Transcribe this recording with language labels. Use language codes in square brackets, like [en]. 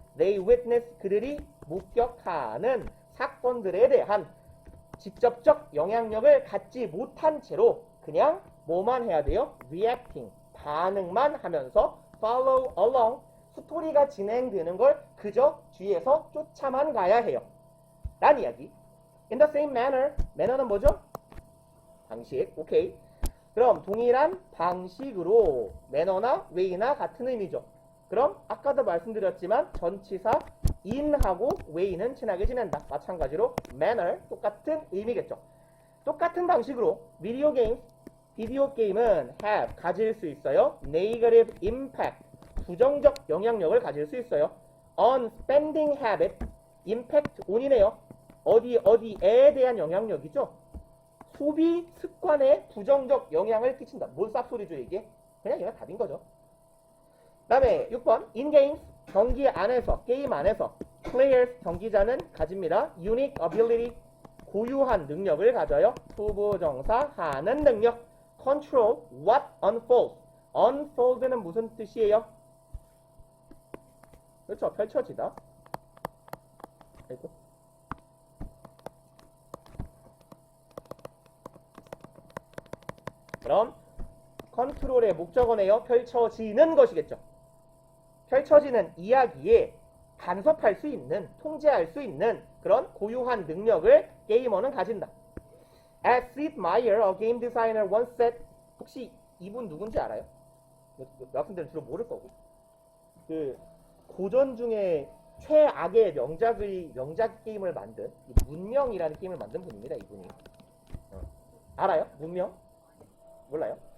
[en] they witness, [ko] 그들이 목격하는 사건들에 대한 직접적 영향력을 갖지 못한 채로 그냥 뭐만 해야 돼요? [en] reacting, [ko] 반응만 하면서 [en] follow along, [ko] 스토리가 진행되는 걸 그저 뒤에서 쫓아만 가야 해요. 란 이야기. [en] In the same manner, manner는 [ko] 뭐죠? 방식, 오케이. 그럼 동일한 방식으로 manner나 way나 같은 의미죠. 그럼 아까도 말씀드렸지만 전치사 in하고 way는 친하게 지낸다. 마찬가지로 manner 똑같은 의미겠죠. 똑같은 방식으로 비디오 게임은 have 가질 수 있어요. [en] negative impact [ko] 부정적 영향력을 가질 수 있어요. [en] on spending habit impact on이네요. [ko] 어디에 대한 영향력이죠. 소비 습관에 부정적 영향을 끼친다. 뭔 쌉소리죠 이게? 그냥 얘가 답인 거죠. 그 다음에 6번 [en] in games [ko] 경기 안에서 게임 안에서 players 경기자는 가집니다. [en] unique ability [ko] 고유한 능력을 가져요. 투부정사 하는 능력. [en] control what unfolds. [ko] unfold는 무슨 뜻이에요? 그렇죠. 펼쳐지다. 아이고. 그럼 컨트롤의 목적어네요. 펼쳐지는 것이겠죠. 펼쳐지는 이야기에 간섭할 수 있는, 통제할 수 있는 그런 고유한 능력을 게이머는 가진다. [en] As Sid Meier, a game designer, once said. [ko] 혹시 이분 누군지 알아요? 여학생들은 주로 모를 거고. 그 고전 중에 최악의 명작 게임을 만든 문명이라는 게임을 만든 분입니다. 이분이. 알아요? 문명? 몰라요?